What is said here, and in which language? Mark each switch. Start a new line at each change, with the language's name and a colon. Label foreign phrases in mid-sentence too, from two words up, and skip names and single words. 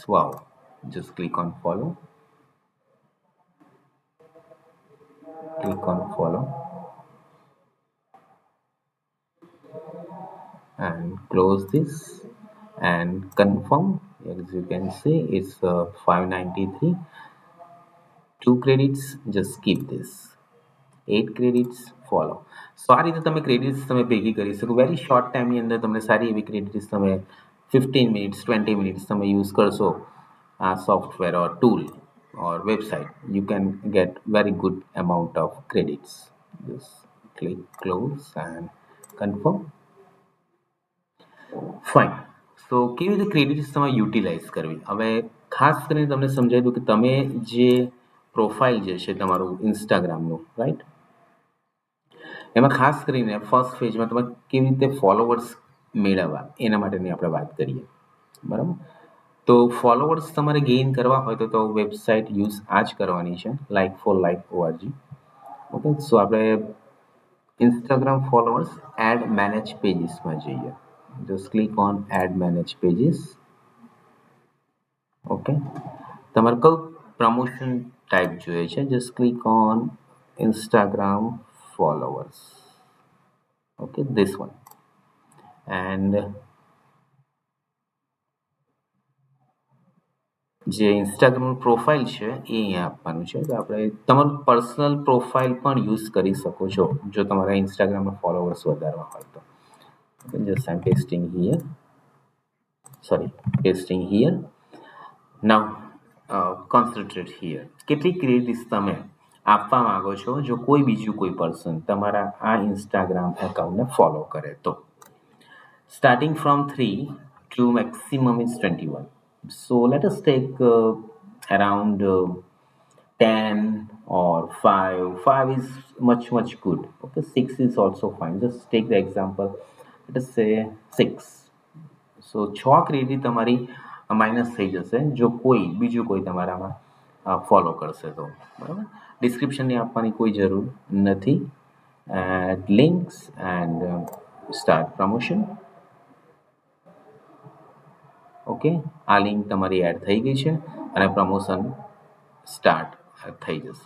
English: Wow, just click on follow, click on follow and close this and confirm. As you can see it's 593. 2 credits, just skip this. 8 credits, follow.
Gujarati: સો આ રીતે તમે ક્રેડિટ્સ તમે ભેગી કરી શકો.
English: very short
Gujarati: ટાઈમની અંદર તમને સારી એવી ક્રેડિટ્સ તમે 15 મિનિટ્સ 20 મિનિટ્સ તમે યુઝ કરશો આ
English: software or tool or website, you can get very good amount of credits. Just click close and confirm.
Gujarati: ફાઇન. સો કેવી રીતે ક્રેડિટ્સ તમારે યુટિલાઇઝ કરવી? હવે ખાસ કરીને તમને સમજાવી દઉં કે તમે જે પ્રોફાઇલ જે છે તમારું ઇન્સ્ટાગ્રામનું, રાઈટ, એમાં ખાસ કરીને
English: first phase
Gujarati: તમે કેવી રીતે ફોલોવર્સ મેળવવા એના માટેની આપણે વાત કરીએ. બરાબર, તો ફોલોવર્સ તમારે ગેઇન કરવા હોય તો વેબસાઇટ યુઝ આ જ કરવાની છે, like4like.org. ઓકે, સો આપણે
English: Instagram followers add manage pages
Gujarati: જઈએ.
English: just click on add manage pages.
Gujarati: ઓકે, તમારે કયું પ્રમોશન ટાઈપ જોઈએ છે?
English: just click on Instagram followers. Okay, this one. and
Gujarati: જે ઇન્સ્ટાગ્રામ પ્રોફાઇલ છે એ અહીંયા આપવાનું છે. તો આપણે તમારું પર્સનલ પ્રોફાઇલ પણ યુઝ કરી શકો છો જો તમારા ઇન્સ્ટાગ્રામના ફોલોવર્સ વધારવા હોય તો.
English: just I'm pasting here. Sorry, pasting here. Now concentrate here.
Gujarati: કેટલી ક્રેડિટ્સ તમે આપવા માંગો છો જો કોઈ બીજું કોઈ પર્સન તમારા આ ઇન્સ્ટાગ્રામ એકાઉન્ટને ફોલો કરે તો?
English: starting from 3 to maximum is 21. So let us take around 10 or 5. 5 is much good. Okay, 6 is also fine. Just take the example. Let us say 6.
Gujarati: સો 6 ક્રેડિટ તમારી માઇનસ થઈ જશે જો કોઈ બીજું કોઈ તમારામાં ફોલો કરશે તો. બરાબર, ડિસ્ક્રિપ્શનની આપવાની કોઈ જરૂર નથી.
English: add links and start promotion.
Gujarati: ઓકે, આ લિંક તમારી એડ થઈ ગઈ છે અને પ્રમોશન સ્ટાર્ટ થઈ જશે.